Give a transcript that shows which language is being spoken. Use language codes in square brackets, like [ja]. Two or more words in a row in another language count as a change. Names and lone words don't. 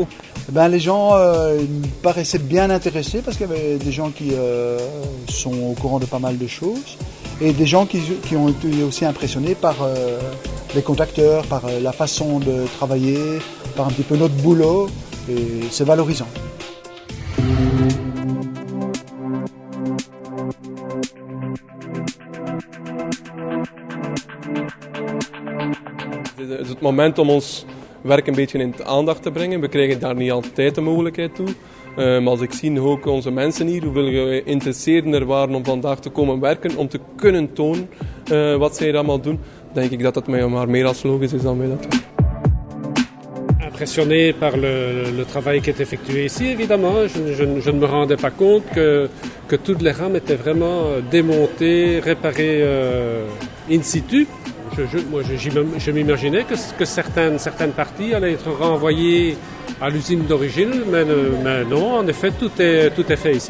[fr] Les gens me paraissaient bien intéressés parce qu'il y avait des gens qui sont au courant de pas mal de choses et des gens qui ont été aussi impressionnés par les conducteurs, par la façon de travailler, par un petit peu notre boulot et c'est valorisant. [nl] Het is het moment om ons werk een beetje in de aandacht te brengen. We krijgen daar niet altijd de mogelijkheid toe. Maar als ik zie ook onze mensen hier, hoeveel geïnteresseerden er waren om vandaag te komen werken, om te kunnen tonen wat zij allemaal doen, denk ik dat het mij maar meer als logisch is dan wij dat doen. [fr] Impressionné par le travail qui est effectué ici, évidemment. Je ne me rendais pas compte que toutes les rames étaient vraiment démontées, réparées [la] in situ. [fr] Je m'imaginais que certaines parties allaient être renvoyées à l'usine d'origine, mais non, en effet, tout est fait ici.